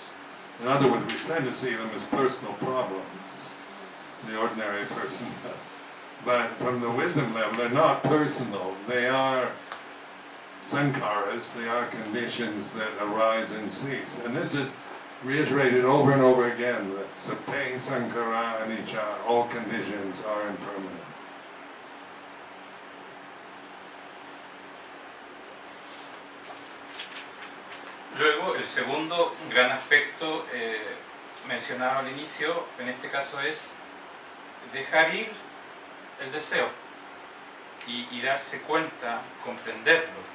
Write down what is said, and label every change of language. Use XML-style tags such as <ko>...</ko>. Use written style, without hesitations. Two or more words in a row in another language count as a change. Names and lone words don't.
<en>In other words, we tend to see them as personal problems, the ordinary person. But from the wisdom level, they're not personal. They are sankharas, they are conditions that arise and cease. And this is reiterated over and over again, that</en> <pi>sape sankhara anicca,</pi> <en>all conditions are impermanent.</en> <es>Luego, el segundo gran aspecto mencionado al inicio, en este caso, es dejar ir el deseo y darse cuenta, comprenderlo.</es>